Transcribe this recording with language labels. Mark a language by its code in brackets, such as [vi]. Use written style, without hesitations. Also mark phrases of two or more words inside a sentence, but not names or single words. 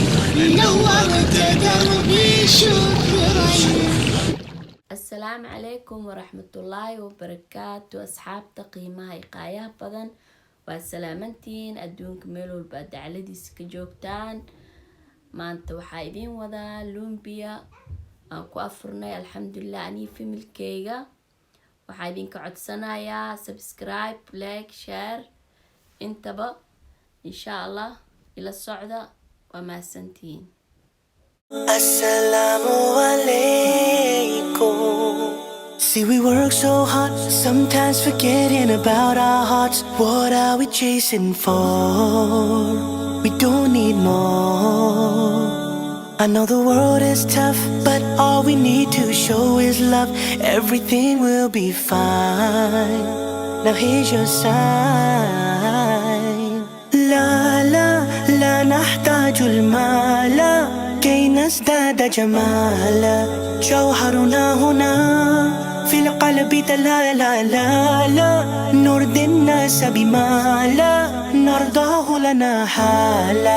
[ar] نورت دربي شكرا. السلام عليكم ورحمة الله وبركاته. [so] أصحابتا qiimaha iqaayaha badan waa salaamantiin adduunka meel walba aad dacaladiisa ka joogtaan. maanta waxaa idiin wadaa Loempia aan ku afurnay alxamdulilah anii familkeyga. waxaa idinka codsanayaa subscribe, like, share intaba [ar] إن شاء الله [so] ila socda waa mahadsantiin. [ar] السلام عليكم. [en] See, we work so hard, sometimes forgetting about our hearts. What are we chasing for? We don't need more. I know the world is tough, but all we need to show is love. Everything will be fine. Now here's your sign. La la la [ar] نحتاج المال كي نزداد جمالا. جوهرنا هنا في القلب لا لا لا لا. نرضي الناس بما لا نرضاه لنا حالا.